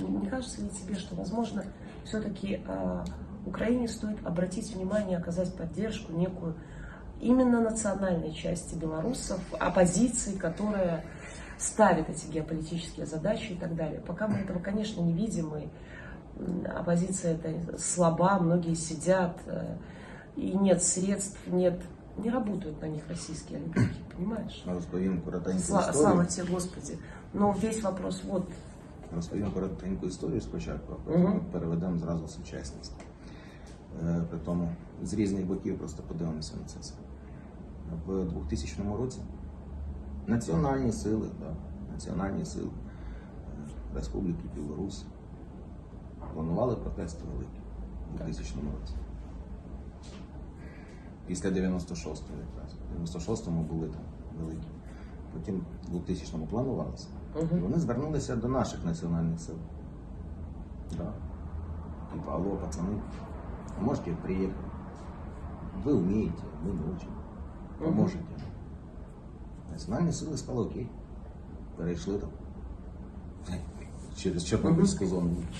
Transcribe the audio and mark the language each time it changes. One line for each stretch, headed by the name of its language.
Russian: Не кажется ли тебе, что, возможно, все-таки Украине стоит обратить внимание, оказать поддержку некую именно национальной части белорусов, оппозиции, которая ставит эти геополитические задачи и так далее. Пока мы этого, конечно, не видим, и оппозиция это слаба, многие сидят, и нет средств, не работают на них российские олигархи, понимаешь?
Ukrainian: Розповім коротеньку історію.
Russian: Слава тебе, Господи. Но весь вопрос вот.
Ukrainian: Розповім коротеньку історію спочатку, а потім переведемо зразу в сучасність. При тому з різних боків просто подивимося на це все. В 2000 році національні сили Республіки Білорусь планували протести великі у 2000 році. Після 96-го якраз. В 96-му були там великі. Потім в 2000-му планувалося. І вони звернулися до наших національних сил.
Russian: Да. Типа, алло, пацаны, можете приехать? Вы умеете, мы не очень. Поможете.
Ukrainian: Національні сили сказали окей. Перейшли там. Через Чорнобильську зону.